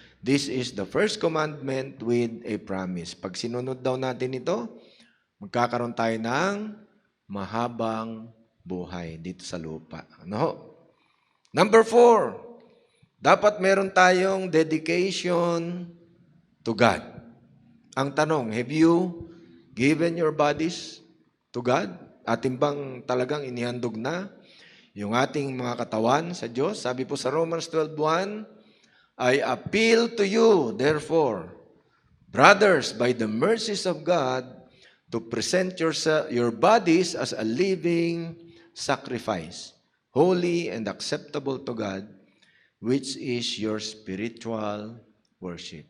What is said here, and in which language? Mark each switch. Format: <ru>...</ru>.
<en>This is the first commandment with a promise.</en> <tl>Pag sinunod daw natin ito, magkakaroon tayo ng mahabang buhay dito sa lupa.</tl> <en>Number 4,</en> <tl>dapat meron tayong</tl> <en>dedication to God.</en> <tl>Ang tanong,</tl> <en>have you given your bodies to God?</en> <tl>Ating bang talagang inihandog na yung ating mga katawan sa Diyos? Sabi po sa</tl> <en>Romans 12:1, I appeal to you, therefore, brothers, by the mercies of God, to present your bodies as a living sacrifice, holy and acceptable to God, which is your spiritual worship.</en>